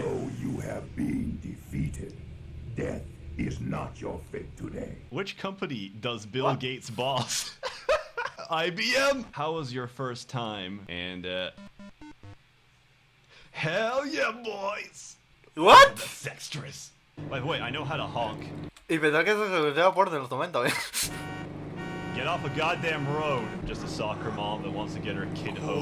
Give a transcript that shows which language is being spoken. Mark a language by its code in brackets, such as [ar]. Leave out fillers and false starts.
[en] Though you have been defeated, death is not your fate today. Which company does Bill What? Gates boss? IBM? How was your first time? And, hell yeah, boys! ¿What? Sextress. By the way, I know how to honk. [es] Y pensaba que eso se escuchaba por en los momentos, ¿eh? [en] Get off a goddamn road. Just a soccer mom that wants to get her kid home.